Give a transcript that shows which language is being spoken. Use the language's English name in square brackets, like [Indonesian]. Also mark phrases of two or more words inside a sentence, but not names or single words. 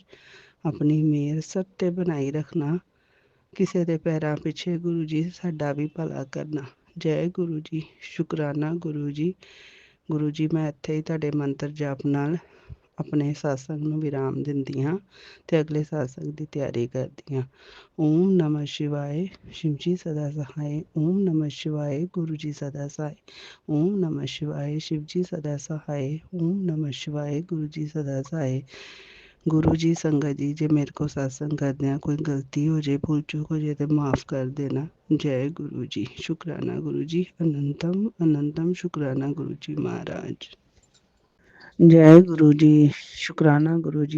[Punjabi] ਆਪਣੀ ਮਿਹਰ ਸਭ 'ਤੇ ਬਣਾਈ ਰੱਖਣਾ, ਕਿਸੇ ਦੇ ਪੈਰਾਂ ਪਿੱਛੇ ਗੁਰੂ ਜੀ ਸਾਡਾ ਵੀ ਭਲਾ ਕਰਨਾ। ਜੈ ਗੁਰੂ ਜੀ, ਸ਼ੁਕਰਾਨਾ ਗੁਰੂ ਜੀ। ਗੁਰੂ ਜੀ, ਮੈਂ ਇੱਥੇ ਹੀ ਤੁਹਾਡੇ ਮੰਤਰ ਜਾਪ ਨਾਲ ਆਪਣੇ ਸਤਸੰਗ ਨੂੰ ਵਿਰਾਮ ਦਿੰਦੀ ਹਾਂ ਤੇ ਅਗਲੇ ਸਤਸੰਗ ਦੀ ਤਿਆਰੀ ਕਰਦੀ ਹਾਂ। [Hindi] ਓਮ ਨਮः शिवाय शिव जी सदा सहाय। ओम नमः शिवाय गुरु जी सदा सहाय। ओम नमः शिवाय शिव जी सदा सहाय। ओम नमः शिवाय गुरु जी सदा सहाय। [Punjabi] ਗੁਰੂ ਜੀ ਸੰਗਤ ਜੀ, ਜੇ ਮੇਰੇ ਕੋ ਸਤਸੰਗ ਕਰਦਿਆਂ ਕੋਈ ਗਲਤੀ ਹੋ ਜਾਏ, ਭੁੱਲ ਚੁੱਕ ਹੋ ਜਾਏ ਤੋ ਮਾਫ਼ ਕਰ ਦੇਣਾ। [Hindi] जय गुरु जी। शुक्राना गुरु जी। अनंतम अनंतम शुक्राना गुरु जी महाराज। जय गुरु जी। शुक्राना गुरु जी।